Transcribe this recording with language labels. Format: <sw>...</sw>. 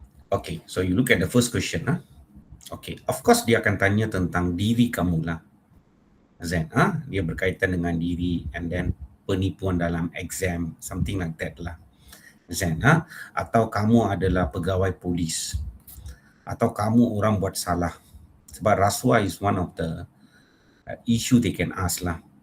<en>Okay, so you look at the first question. Okay, of course</en> <ms>dia akan tanya tentang diri kamu lah. Zen, dia berkaitan dengan diri</ms> <en>and then</en> <ms>penipuan dalam exam,</ms> <en>something like that</en> <ms>lah. Zen, atau kamu adalah pegawai polis. Atau kamu orang buat salah. Sebab rasuah</ms> <en>is one of the issue they can ask lah.</en>